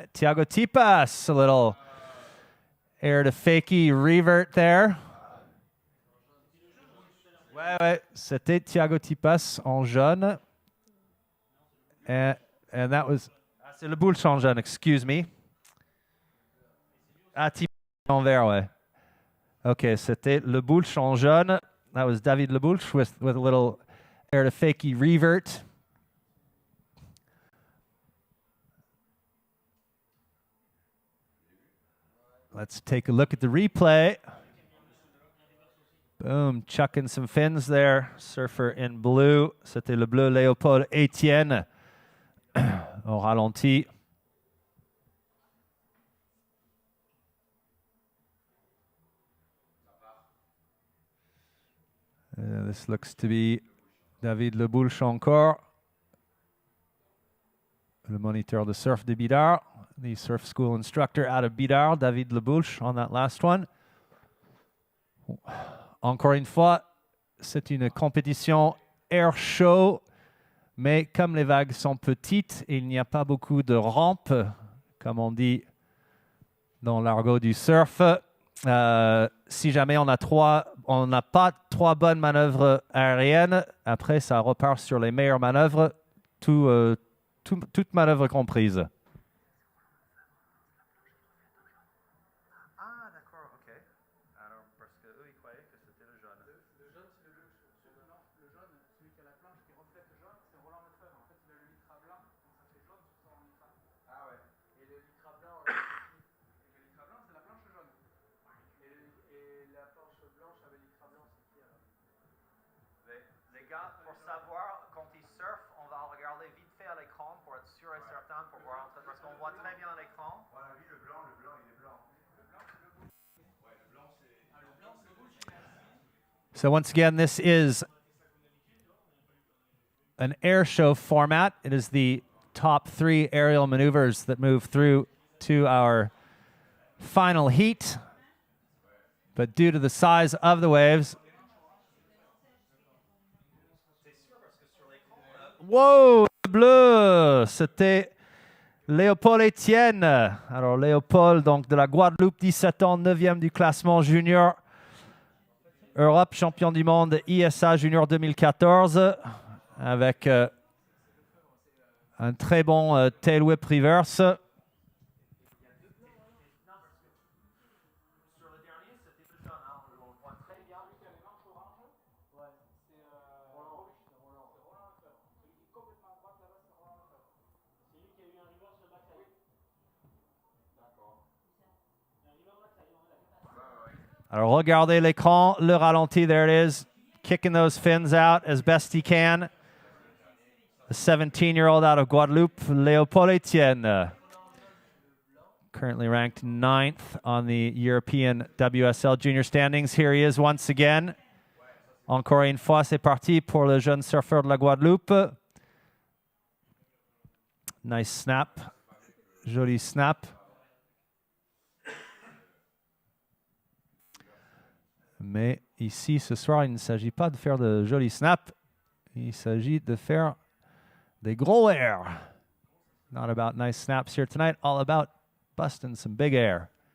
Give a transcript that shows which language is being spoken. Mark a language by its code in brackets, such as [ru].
[en] Tiago Tipas, a little air to fakie revert there. [fr] Ouais, c'était Tiago Tipas en jaune. [en] And that was... [fr] C'est le Boulch en jaune, [en] excuse me. [fr] Ah, Tipas en vert, ouais. Okay, c'était le Boulch en jaune. [en] That was David Leboulch with a little air to fakie revert. Let's take a look at the replay. Boom, chucking some fins there. Surfer in blue. [fr] C'était le bleu Léopold Etienne au ralenti. [en] This looks to be David Leboulch encore. [fr] Le moniteur de surf de Bidart. [en] The surf school instructor out of Bidart, David Leboulch, on that last one. [fr] Encore une fois, c'est une compétition air show, mais comme les vagues sont petites, il n'y a pas beaucoup de rampes, comme on dit dans l'argot du surf. Si jamais on n'a pas trois bonnes manœuvres aériennes, après ça repart sur les meilleures manœuvres, toutes manœuvres comprises. Ah, d'accord, ok. Alors, parce que eux, ils croyaient que c'était le jaune. Le jaune, c'est le non, le jaune, celui qui a la planche qui reflète le jaune, c'est Roland Lefebvre. En fait, il a le lycra blanc, donc ça fait jaune sur son lycra. Ah ouais. Et le lycra blanc, le lycra blanc, c'est la planche jaune. Et la planche blanche avec le lycra blanc, c'est qui alors? Les gars, pour savoir, quand ils surfent, on va regarder vite fait à l'écran pour être sûr et certain, pour voir, parce qu'on voit très bien l'écran. Voilà, lui, le blanc, il est blanc. [en] So once again, this is an air show format. It is the top 3 aerial maneuvers that move through to our final heat. but due to the size of the waves... [fr] Wow, bleu, c'était Léopold Etienne. Alors Léopold, donc de la Guadeloupe, 17 ans, 9e du classement junior. Europe, champion du monde ISA junior 2014, avec un très bon tail whip reverse. Alors, regardez l'écran, le ralenti, [en] there it is, kicking those fins out as best he can. The 17-year-old out of Guadeloupe, Léopold Etienne, currently ranked 9th on the European WSL junior standings. Here he is once again. [fr] Encore une fois, c'est parti pour le jeune surfeur de la Guadeloupe. [en] Nice snap, [fr] joli snap. Mais ici, ce soir, il ne s'agit pas de faire de jolis snaps. Il s'agit de faire des gros airs. [en] Not about nice snaps here tonight, all about busting some big air.